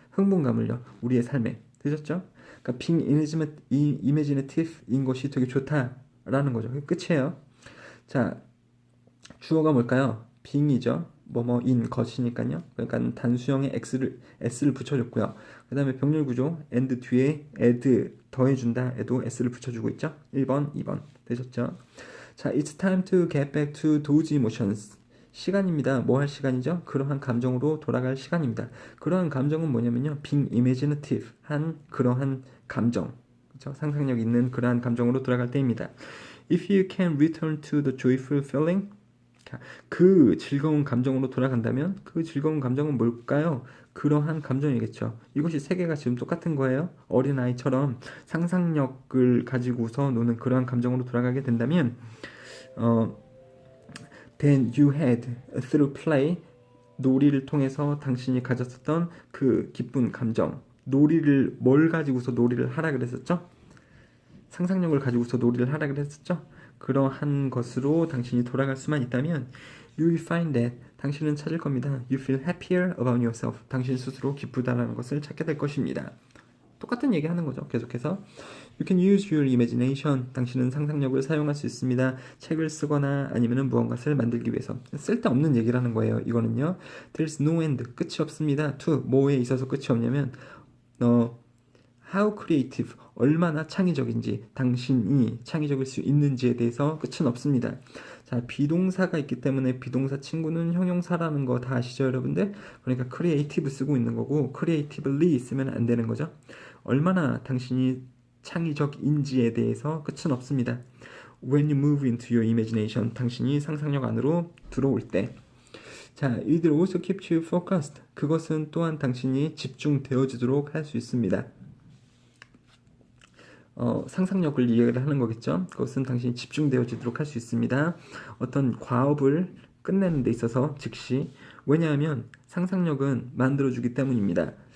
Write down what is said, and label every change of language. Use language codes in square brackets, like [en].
[ko] 흥분감을요 우리의 삶에 되셨죠? 그러니까 [en] being imaginative [ko] 인 것이 되게 좋다라는 거죠. 끝이에요. 자 주어가 뭘까요? being이죠. 뭐뭐인 것이니까요. 그러니까 단수형에 s를 붙여줬고요. 그 다음에 병렬 구조 and 뒤에 add 더해준다 에도 s를 붙여주고 있죠. 1번, 2번 되셨죠? [en] 자, it's time to get back to those emotions. [ko] 시간입니다. 뭐 할 시간이죠? 그러한 감정으로 돌아갈 시간입니다. 그러한 감정은 뭐냐면요. [en] being imaginative [ko] 한 그러한 감정. 그렇죠? 상상력 있는 그러한 감정으로 돌아갈 때입니다. [en] If you can return to the joyful feeling [ko] 그 즐거운 감정으로 돌아간다면 그 즐거운 감정은 뭘까요? 그러한 감정이겠죠. 이것이 세 개가 지금 똑같은 거예요. 어린아이처럼 상상력을 가지고서 노는 그러한 감정으로 돌아가게 된다면 [en] then you had through play [ko] 놀이를 통해서 당신이 가졌었던 그 기쁜 감정 놀이를 뭘 가지고서 놀이를 하라 그랬었죠? 상상력을 가지고서 놀이를 하라 그랬었죠? 그러한 것으로 당신이 돌아갈 수만 있다면 [en] you will find that [ko] 당신은 찾을 겁니다. [en] You feel happier about yourself. [ko] 당신 스스로 기쁘다라는 것을 찾게 될 것입니다. 똑같은 얘기 하는 거죠. [en] 계속해서 You can use your imagination. [ko] 당신은 상상력을 사용할 수 있습니다. 책을 쓰거나 아니면은 무언가를 만들기 위해서. 쓸데없는 얘기를 하는 거예요. 이거는요. [en] There's no end. [ko] 끝이 없습니다. to 뭐에 있어서 끝이 없냐면 [en] how creative. [ko] 얼마나 창의적인지, 당신이 창의적일 수 있는지에 대해서 끝은 없습니다. 자, 비동사가 있기 때문에 비동사 친구는 형용사라는 거 다 아시죠, 여러분들? 그러니까 creative 쓰고 있는 거고 creatively 쓰면 안 되는 거죠. 얼마나 당신이 창의적인지에 대해서 끝은 없습니다. [en] When you move into your imagination, [ko] 당신이 상상력 안으로 들어올 때. [en] 자, it also keeps you focused. [ko] 그것은 또한 당신이 집중되어지도록 할 수 있습니다. 상상력을 이해를 하는 거겠죠. 그것은 당신이 집중되어지도록 할 수 있습니다. 어떤 과업을 끝내는 데 있어서 즉시. 왜냐하면 상상력은 만들어주기 때문입니다.